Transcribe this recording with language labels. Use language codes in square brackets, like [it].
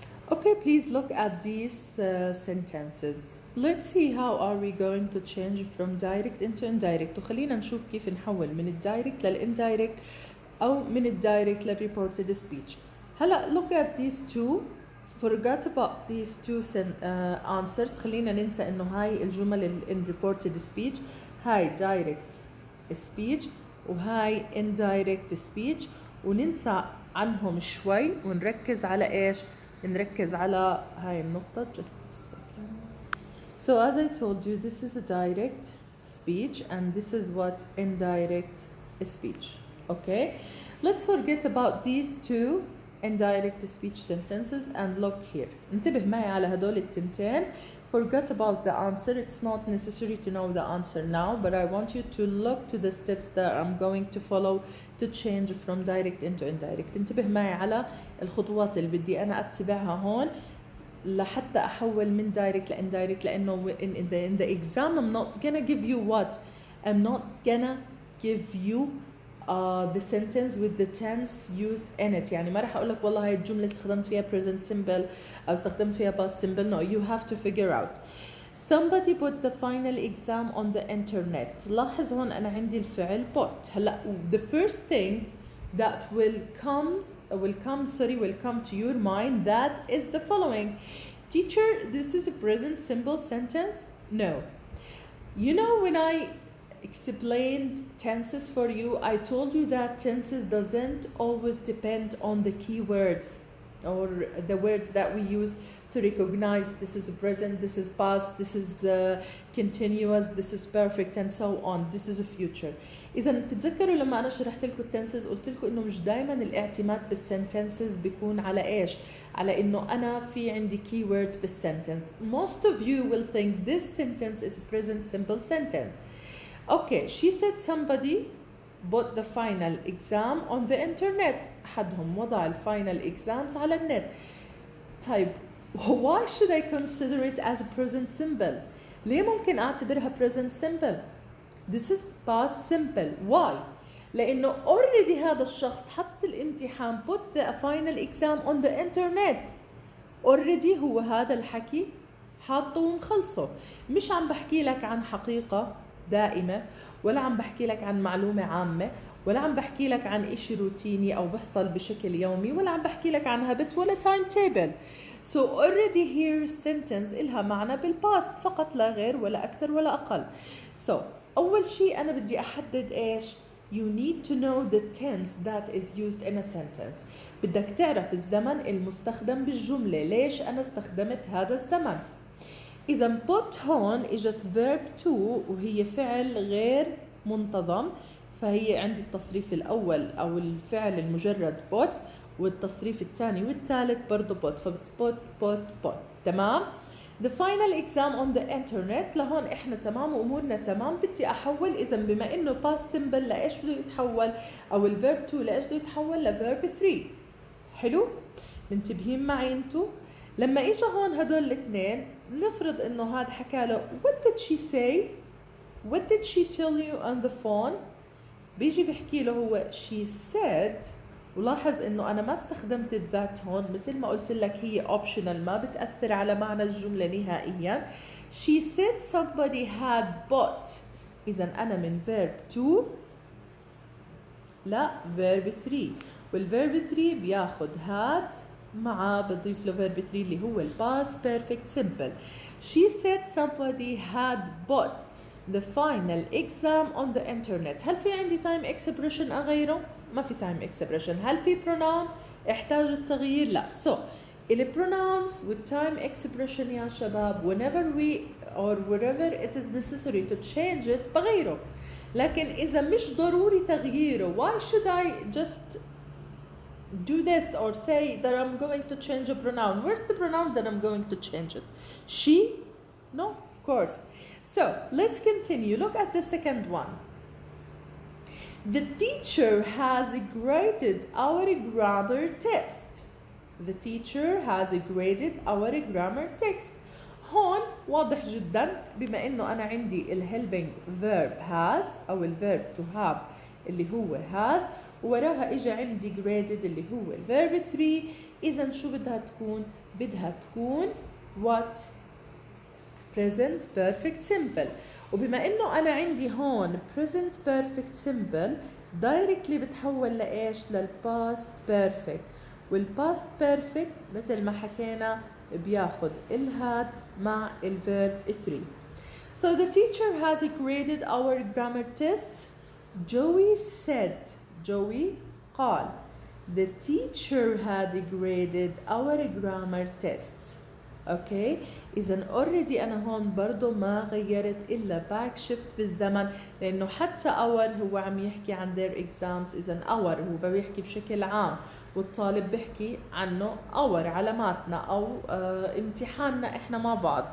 [en] Okay, please look at these sentences. Let's see how are we going to change from direct into indirect. [ar] وخلينا نشوف كيف نحول من الدايركت للindirect أو من الدايركت للreported speech. [en] هلا look at these two. Forgot about these two answers. [ar] خلينا ننسى إنه هاي الجمل [en] in reported speech [ar] هاي direct speech وهاي indirect speech، وننسى عنهم شوي ونركز على إيش؟ نركز على هاي النقطة. [en] Just a second. So as I told you, this is a direct speech and this is what indirect speech. Okay, let's forget about these two indirect speech sentences and look here. [ar] انتبه معي على هدول التنتين. [en] Forget about the answer. It's not necessary to know the answer now, but I want you to look to the steps that I'm going to follow to change from direct into indirect. [ar] انتبه معي على الخطوات اللي بدي أنا أتبعها هون لحتى أحول من direct لindirect، لأنه [en] in the exam I'm not gonna give you what? I'm not gonna give you the sentence with the tense used in it. [ar] يعني ما راح أقول لك والله هاي الجملة استخدمت فيها present simple أو استخدمت فيها past simple. [en] No, you have to figure out. Somebody put the final exam on the internet. [ar] لاحظ هون أنا عندي الفعل put. [en] هلا the first thing that will come to your mind, that is the following. Teacher, this is a present simple sentence? No. You know, when I explained tenses for you, I told you that tenses doesn't always depend on the keywords or the words that we use to recognize this is present, this is past, this is continuous, this is perfect, and so on. This is a future. [ar] إذا بتتذكروا لما أنا شرحت لكم التنسز قلت لكم إنه مش دائما الاعتماد بالسنتنسز بيكون على إيش؟ على إنه أنا في عندي keywords بالسنتنس. [en] Most of you will think this sentence is a present simple sentence. Okay, she said somebody bought the final exam on the internet. [ar] أحدهم وضع الفاينل exams على النت. [en] طيب why should I consider it as a present simple? [ar] ليه ممكن أعتبرها [en] present simple؟ This is past simple. Why? [ar] لأنه already هذا الشخص حط الامتحان [en] put the final exam on the internet. [ar] Already هو هذا الحكي حاطه ومخلصه. مش عم بحكي لك عن حقيقة دائمة، ولا عم بحكي لك عن معلومة عامة، ولا عم بحكي لك عن إشي روتيني أو بحصل بشكل يومي، ولا عم بحكي لك عن هابت ولا time table. [en] So already here sentence [ar] إلها معنى بالpast فقط لا غير ولا أكثر ولا أقل. [en] So [ar] أول شيء أنا بدي أحدد إيش؟ [en] You need to know the tense that is used in a sentence. [ar] بدك تعرف الزمن المستخدم بالجملة. ليش أنا استخدمت هذا الزمن؟ إذا put هون إجت verb to وهي فعل غير منتظم، فهي عندي التصريف الأول أو الفعل المجرد put، والتصريف الثاني والثالث برضه put، فبت تمام؟ [en] The final exam on the internet [ar] لهون إحنا تمام وأمورنا تمام. بدي أحول إذا بما إنه past simple لإيش بده يتحول، أو الverb to لإيش بده يتحول؟ لverb 3. حلو؟ منتبهين معي انتو؟ لما إجا هون هدول الاثنين نفرض إنه هذا حكى له [en] what did she say؟ what did she tell you on the phone؟ [ar] بيجي بحكي له هو [en] she said، [ar] ولاحظ إنه أنا ما استخدمت الذات هون، مثل ما قلت لك هي optional ما بتأثر على معنى الجملة نهائيا. [en] she said somebody had bought. [ar] إذا أنا من verb to لا verb 3، والverb 3 بياخد had معاه بضيف له verb 3 اللي هو past perfect simple. [en] she said somebody had bought the final exam on the internet. [ar] هل في عندي time expression أغيره؟ ما في time expression. هل في pronoun احتاج التغيير؟ لا. [en] so ال pronouns with time expression [ar] يا شباب [en] whenever we or wherever it is necessary to change it [ar] بغيره. لكن إذا مش ضروري تغييره [en] why should I just do this or say that I'm going to change a pronoun? Where's the pronoun that I'm going to change it? She? No, of course. So let's continue. Look at the second one. The teacher has graded our grammar test. The teacher has graded our grammar text. [ar] هون واضح جدا بما انه انا عندي الهيلبينج verb has او الverb to have اللي هو has، وراها اجى عندي graded اللي هو الverb 3 إذا شو بدها تكون؟ بدها تكون what؟ present perfect simple. وبما إنه أنا عندي هون present perfect simple directly بتحول لإيش؟ للpast perfect. والpast perfect مثل ما حكينا بياخد الهاد مع الverb 3. [en] So the teacher has graded our grammar tests. Joey said. Joey قال. The teacher had graded our grammar tests. Okay. [ar] إذا already أنا هون برضو ما غيرت إلا back shift بالزمن لأنه حتى our هو عم يحكي عن their exams. إذا our هو بيحكي بشكل عام والطالب بيحكي عنه our علاماتنا أو امتحاننا إحنا مع بعض.